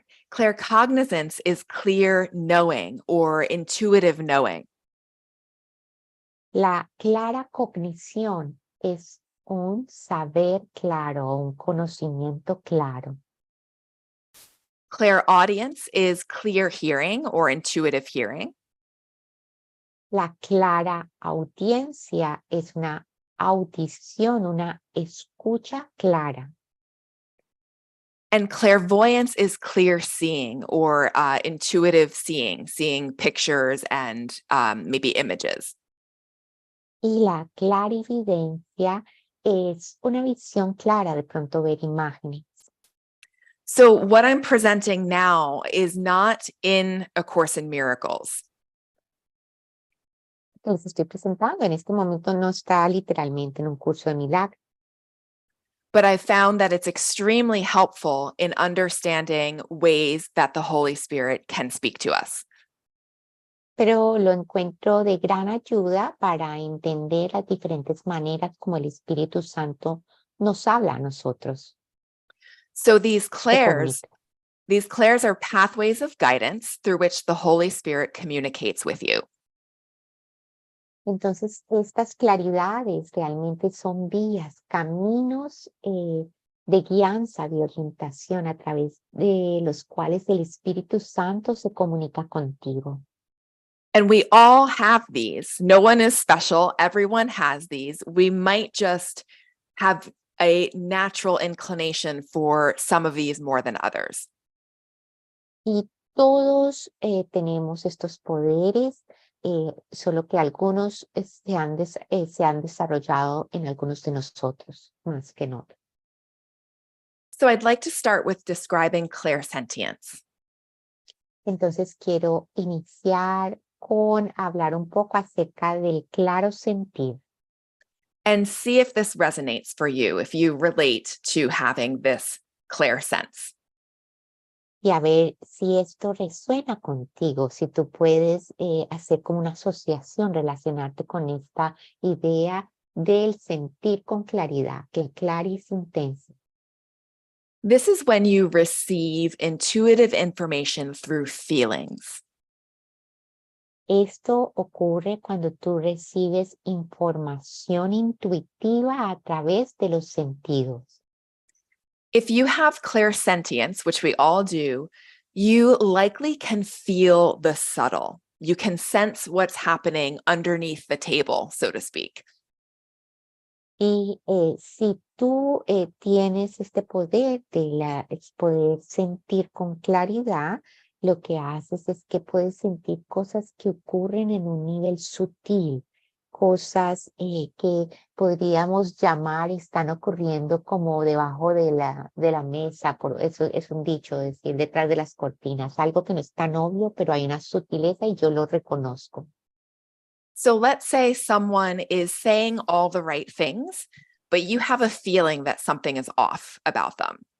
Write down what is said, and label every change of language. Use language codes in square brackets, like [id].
[en] claircognizance is clear knowing or intuitive knowing. [es] La clara cognición es un saber claro, un conocimiento claro. [en] Clairaudience is clear hearing or intuitive hearing. [es] La clara audiencia es una audición, una escucha clara. [en] And clairvoyance is clear seeing or intuitive seeing, seeing pictures and maybe images. [es] Y la clarividencia es una visión clara, de pronto ver imágenes. [en] So what I'm presenting now is not in A Course in Miracles. [es] Que les estoy presentando en este momento no está literalmente en un curso de milagros. [en] But I found that it's extremely helpful in understanding ways that the Holy Spirit can speak to us. [es] Pero lo encuentro de gran ayuda para entender las diferentes maneras como el Espíritu Santo nos habla a nosotros. [en] So these [es] se [en] clairs [es] comunica. [en] are pathways of guidance through which the Holy Spirit communicates with you. [es] Entonces, estas claridades realmente son vías, caminos de guianza, de orientación a través de los cuales el Espíritu Santo se comunica contigo. [en] And we all have these. No one is special. Everyone has these. We might just have a natural inclination for some of these more than others. [es] Y todos tenemos estos poderes, solo que algunos se han desarrollado en algunos de nosotros, más que en otros. [en] So I'd like to start with describing clairsentience. [es] Entonces quiero iniciar con hablar un poco acerca del claro sentir. [en] And see if this resonates for you, if you relate to having this clairsense. [es] Y a ver si esto resuena contigo, si tú puedes hacer como una asociación, relacionarte con esta idea del sentir con claridad, que claris intensa. [en] This is when you receive intuitive information through feelings. [es] Esto ocurre cuando tú recibes información intuitiva a través de los sentidos. [en] If you have clairsentience, which we all do, you likely can feel the subtle. You can sense what's happening underneath the table, so to speak. [es] Y si tú tienes este poder poder sentir con claridad, lo que haces es que puedes sentir cosas que ocurren en un nivel sutil, cosas que podríamos llamar están ocurriendo como debajo de la mesa, eso es un dicho, decir, detrás de las cortinas, algo que no es tan obvio, pero hay una sutileza y yo lo reconozco. [en] So let's say someone is saying all the right things, but you have a feeling that something is off about them.